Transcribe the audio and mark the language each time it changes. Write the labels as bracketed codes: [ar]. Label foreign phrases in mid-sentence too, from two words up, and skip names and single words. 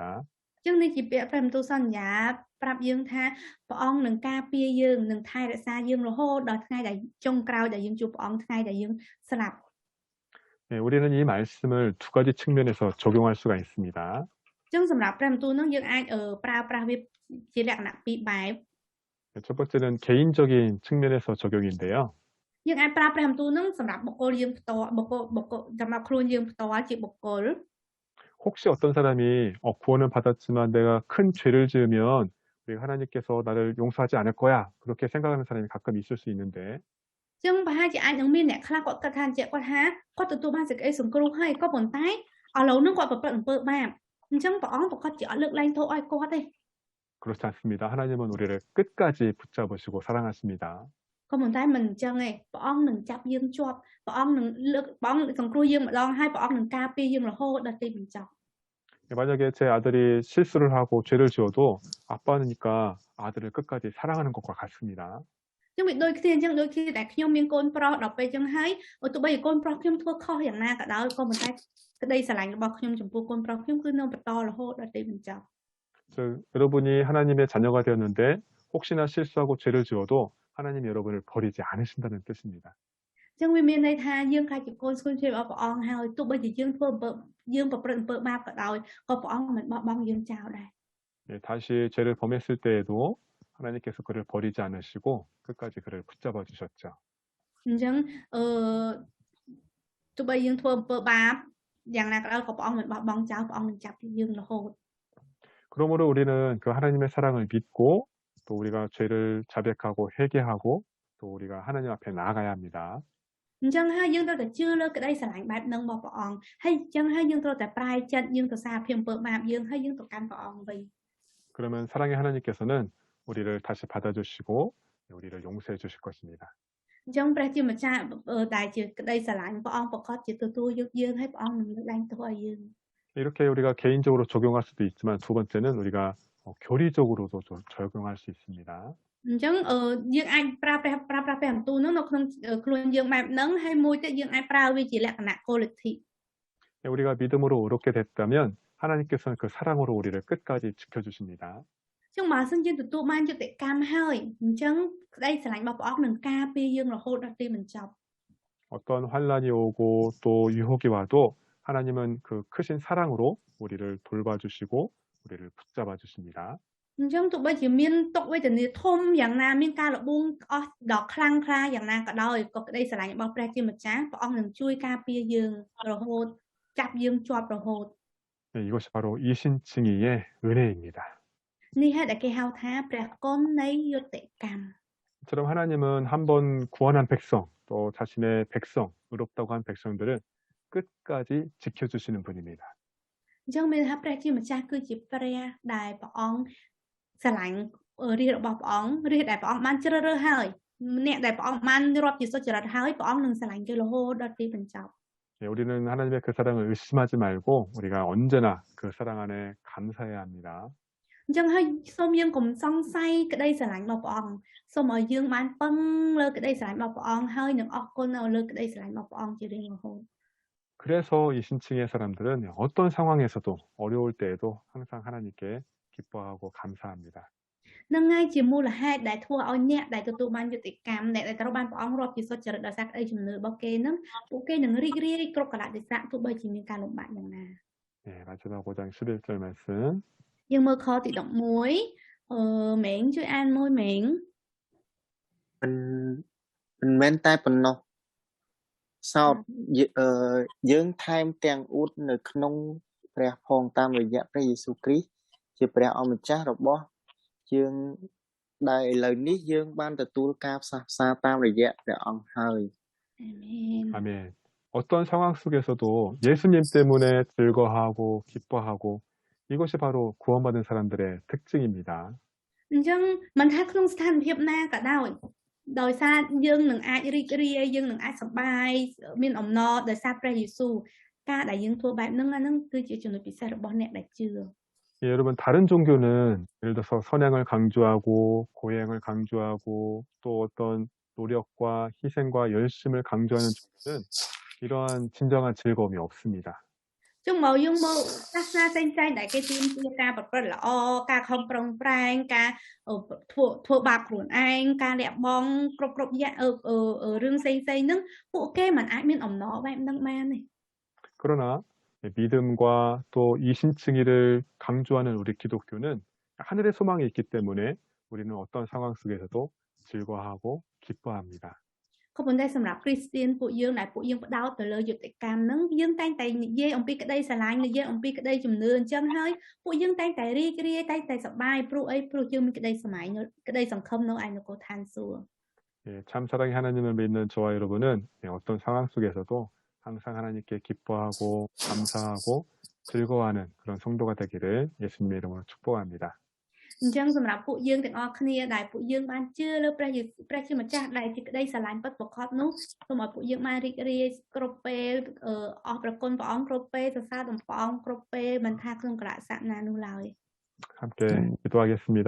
[km] អញ្ចឹងនេះជាពាក្យព្រះបន្ទូលសន្យាប្រាប់យើងថាព្រះអង្គនឹងការពារយើងនឹងថែរក្សាយើងរហូតដល់ថ្ងៃដែលចុងក្រោយដែលយើងជួបព្រះអង្គថ្ងៃដែលយើងស្លាប់ [ko] 네, 우리는 이 말씀을 두 가지 측면에서 적용할 수가 있습니다. [km] អញ្ចឹងសម្រាប់ព្រះបន្ទូលហ្នឹងយើងអាចប្រើប្រាស់វាជាលក្ខណៈពីរបែប [ko] 네, 첫 번째는 개인적인 측면에서 적용인데요. [km] យើងអាចប្រើព្រះបន្ទូលហ្នឹងសម្រាប់បុគ្គលយើងផ្ទាល់បុគ្គលសម្រាប់ខ្លួនយើងផ្ទាល់ជាបុគ្គល [ko] 혹시 어떤 사람이 구원은 받았지만 내가 큰 죄를 지으면 우리 하나님께서 나를 용서하지 않을 거야 그렇게 생각하는 사람이 가끔 있을 수 있는데 [km] អញ្ចឹងប្រហែលជាអាចនឹងមានអ្នកខ្លះគាត់គិតថាគាត់ទទួលបានសេចក្តីសង្គ្រោះហើយក៏ប៉ុន្តែឥឡូវហ្នឹងគាត់ប្រព្រឹត្តអំពើបាបអញ្ចឹងព្រះអង្គប្រកាសជាអត់លើកលែងទោសឲ្យគាត់ទេ [ko] 그렇지 않습니다. 하나님은 우리를 끝까지 붙잡으시고 사랑하십니다. [km] ក៏ប៉ុន្តែមិនអញ្ចឹងទេព្រះអង្គនឹងចាប់យើងជាប់ព្រះអង្គនឹងសង្គ្រោះយើងម្ដងហើយព្រះអង្គនឹងការពារយើងរហូតដល់ទីបញ្ចប់ [ko] 만약에 제 아들이 실수를 하고 죄를 지어도 아빠니까 아들을 끝까지 사랑하는 것과 같습니다. [km] ចឹងវាដូចគ្នាអញ្ចឹងដូចគ្នាតែខ្ញុំមានកូនប្រុសដល់ពេលអញ្ចឹងហើយទោះបីកូនប្រុសខ្ញុំធ្វើខុសយ៉ាងណាក៏ដោយក៏ប៉ុន្តែក្តីស្រឡាញ់របស់ខ្ញុំចំពោះកូនប្រុសខ្ញុំគឺនៅបន្តរហូតដល់ទីបញ្ចប់ [ko] 즉 여러분이 하나님의 자녀가 되었는데 혹시나 실수하고 죄를 지어도 하나님이 여러분을 버리지 않으신다는 뜻입니다. [km] ចឹងវាមានន័យថាយើងខ្លាចជាកូនស្គូនជួយរបស់ព្រះអង្គហើយទោះបីជាយើងធ្វើយើងប្រព្រឹត្តអំពើបាបក៏ដោយក៏ព្រះអង្គមិនបោះបង់យើងចោលដែរ [ko] 예, 다시 죄를 범했을 때에도 하나님께서 그를 버리지 않으시고 끝까지 그를 붙잡아 주셨죠. [km] អញ្ចឹងទោះបីយើងធ្វើអំពើបាបយ៉ាងណាក៏ដោយក៏ព្រះអង្គមិនបោះបង់ចោលព្រះអង្គនឹងចាប់យើងរហូត [ko] 그러므로 우리는 그 하나님의 사랑을 믿고 또 우리가 죄를 자백하고 회개하고 또 우리가 하나님 앞에 나아가야 합니다. [km] អញ្ចឹងហើយយើងត្រូវតែជឿលើក្តីស្រឡាញ់បែបហ្នឹងរបស់ព្រះអង្គហើយអញ្ចឹងហើយយើងត្រូវតែប្រាយចិត្តយើងទៅសារភាពអំពើបាបយើងហើយយើងទៅកាន់ព្រះអង្គវិញ [ko] 그러면 사랑의 하나님께서는 우리를 다시 받아주시고 우리를 용서해 주실 것입니다. [km] អញ្ចឹងព្រះជាម្ចាស់ដែលជាក្តីស្រឡាញ់ព្រះអង្គប្រកាសជាទទួលយកយើងហើយព្រះអង្គនឹងលើកលែងទោសឲ្យយើង [ko] 이렇게 우리가 개인적으로 적용할 수도 있지만 두 번째는 우리가 교리적으로도 좀 적용할 수 있습니다. [km] អញ្ចឹងយើងអាចប្រើប្រាស់ព្រះបន្ទូលនោះនៅក្នុងខ្លួនយើងបែបហ្នឹងហើយមួយទៀតយើងអាចប្រើវាជាលក្ខណៈគោលលទ្ធិ [ko] 우리가 믿음으로 의롭게 됐다면 하나님께서는 그 사랑으로 우리를 끝까지 지켜주십니다. [km] អញ្ចឹងបើសិនជាទទួលបានយុត្តិកម្មហើយអញ្ចឹងក្តីស្រឡាញ់របស់ព្រះអង្គនឹងការពារយើងរហូតដល់ទីបញ្ចប់ [ko] 어떤 환란이 오고 또 유혹이 와도 하나님은 그 크신 사랑으로 우리를 돌봐주시고 우리를 붙잡아 주십니다. [km] អញ្ចឹងទោះបីជាមានទុក្ខវេទនាធំយ៉ាងណាមានការលបួងអស់ដល់ខ្លាំងក្លាយ៉ាងណាក៏ដោយក៏ក្តីស្រឡាញ់របស់ព្រះជាម្ចាស់ព្រះអង្គនឹងជួយការពារយើងរហូតចាប់យើងជាប់រហូត [ko] 네, 이것이 바로 이신칭의의 은혜입니다. [km] នេះហេតុដែលគេហៅថាព្រះគុណនៃយុត្តិកម្ម [ko] 처럼 하나님은 한번 구원한 백성 또 자신의 백성 의롭다고 한 백성들을 끝까지 지켜주시는 분입니다. [km] អញ្ចឹងមានថាព្រះជាម្ចាស់គឺជាព្រះដែលព្រះអង្គស្រឡាញ់រាជរបស់ព្រះអង្គរាជដែលព្រះអង្គបានជ្រើសរើសហើយអ្នកដែលព្រះអង្គបានរាប់ជាសុចរិតហើយព្រះអង្គនឹងស្រឡាញ់គេរហូតដល់ទីបញ្ចប់ [ko] 네, 우리는 하나님의 그 사랑을 의심하지 말고 우리가 언제나 그 사랑 안에 감사해야 합니다. [km] អញ្ចឹងហើយសូមយើងកុំសង្ស័យក្តីស្រឡាញ់របស់ព្រះអង្គសូមឲ្យយើងបានពឹងលើក្តីស្រឡាញ់របស់ព្រះអង្គហើយនឹងអរគុណនៅលើក្តីស្រឡាញ់របស់ព្រះអង្គជារៀងរហូត [ko] 그래서 이 신층의 사람들은 어떤 상황에서도 어려울 때에도 항상 하나님께 기뻐하고 감사합니다. [km] នឹងហើយជាមូលហេតុដែលធ្វើឲ្យអ្នកដែលទទួលបានយុត្តិកម្មអ្នកដែលត្រូវបានព្រះអង្គរាប់ជាសុចរិតដោយសារក្តីជំនឿរបស់គេនឹងពួកគេនឹងរីករាយគ្រប់កលៈទេសៈទោះបីជាមានការលំបាកយ៉ាងណា [ko] 네, 마지막 5장 11절 말씀. [km] យើងមើលខទី11មេងជួយអានមួយមេង មិនមែនតែប៉ុណ្ណោះសោតយើងថែមទាំងអ៊ូតនៅក្នុងព្រះផងតាមរយៈព្រះយេស៊ូវគ្រីស្ទជាព្រះអម្ចាស់របស់យើងដែលឥឡូវនេះយើងបានទទួលការផ្សះផ្សាតាមរយៈព្រះអង្គហើយ អាមែន [ko] 아멘. 어떤 상황 속에서도 예수님 때문에 즐거워하고 기뻐하고 이것이 바로 구원받은 사람들의 특징입니다. [km] អញ្ចឹងមិនថាក្នុងស្ថានភាពណាក៏ដោយសារយើងនឹងអាចរីករាយយើងនឹងអាចសប្បាយមានអំណរដោយសារព្រះយេស៊ូវការដែលយើងធ្វើបែបហ្នឹងអាហ្នឹងគឺជាចំណុចពិសេសរបស់អ្នកដែលជឿ [ko] 예, 여러분 다른 종교는 예를 들어서 선행을 강조하고 고행을 강조하고 또 어떤 노력과 희생과 열심을 강조하는 종교는 이러한 진정한 즐거움이 없습니다. [km] ចឹងមកយើងមើលសាសនាផ្សេងៗដែលគេទាមទារការប្រព្រឹត្តល្អការខំប្រឹងប្រែងការធ្វើបាបខ្លួនឯងការលះបង់គ្រប់យ៉ាងរឿងផ្សេងៗហ្នឹងពួកគេមិនអាចមានអំណរបែបហ្នឹងបានទេ [ko] 그러나 믿음과 또 이 신층이를 강조하는 우리 기독교는 하늘의 소망이 있기 때문에 우리는 어떤 상황 속에서도 즐거워하고 기뻐합니다. [km] ក៏ប៉ុន្តែសម្រាប់គ្រីស្ទានពួកយើងដែលពួកយើងផ្ដោតទៅលើយុត្តិកម្មហ្នឹងយើងតែងតែនិយាយអំពីក្តីស្រឡាញ់និយាយអំពីក្តីជំនឿអញ្ចឹងហើយពួកយើងតែងតែរីករាយតែងតែសប្បាយព្រោះអីព្រោះយើងមានក្តីសម័យក្តីសង្ឃឹមនៅឯនគរឋានសួគ៌ [ko] 예, 참 사랑의 하나님을 믿는 저와 여러분은 어떤 상황 속에서도 항상 하나님께 기뻐하고 감사하고 즐거워하는 그런 성도가 되기를 예수님의 이름으로 축복합니다. [km] អញ្ចឹងសម្រាប់ពួកយើងទាំងអស់គ្នាដែលពួកយើងបានជឿលើព្រះយេស៊ូវព្រះជាម្ចាស់ដែលជាក្តីស្រឡាញ់ពិតប្រាកដនោះសូមឲ្យពួកយើងបានរីករាយគ្រប់ពេលអរប្រគុណព្រះអង្គគ្រប់ពេលសរសើរដល់ព្រះអង្គគ្រប់ពេលមិនថាក្នុងកលៈសៈណានោះឡើយ [ko] 함께 기도하겠습니다.